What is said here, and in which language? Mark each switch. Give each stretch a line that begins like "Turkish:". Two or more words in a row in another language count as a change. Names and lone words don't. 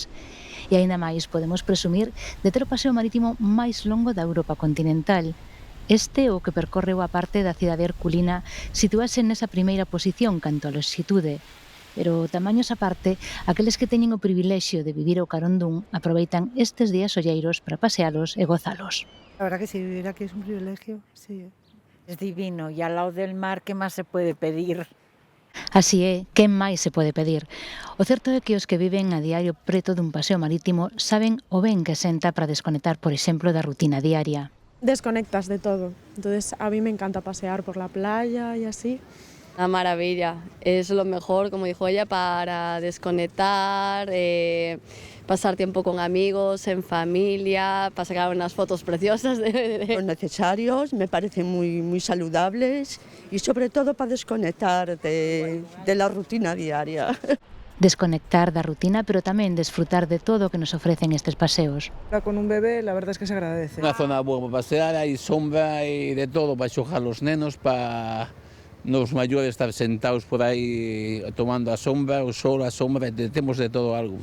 Galician: E aínda máis podemos presumir de ter o paseo marítimo máis longo da Europa continental. Este, o que percorre boa parte da cidade herculina, sitúase nesa primeira posición canto a lonxitude. Pero, tamaños aparte, aqueles que teñen o privilexio de vivir ao carón dun aproveitan estes días olleiros para pasealos e gozalos.
Spanish: La verdad que sí, vivir aquí es un privilegio, sí. Es divino, y al lado del mar, ¿qué más se puede pedir?
Galician: Así é, que máis se pode pedir? O certo é que os que viven a diario preto dun paseo marítimo saben o ben que senta para desconectar, por exemplo, da rutina diaria.
Spanish: Desconectas de todo, entonces a mí me encanta pasear por la playa y así, Una maravilla, es lo mejor, como dijo ella, para desconectar, pasar tiempo con amigos, en familia, para sacar unas fotos preciosas. Son necesarios, me parecen muy saludables y sobre todo para desconectar de la rutina diaria.
Galician: Desconectar da rutina, pero tamén desfrutar de todo o que nos ofrecen estes paseos.
Spanish: Con un bebé, la verdad es que se agradece.
Galician: Unha zona boa para pasear, hai sombra e de todo para xogar os nenos, para nos maiores estar sentados por aí tomando a sombra, o sol, a sombra, temos de todo algo.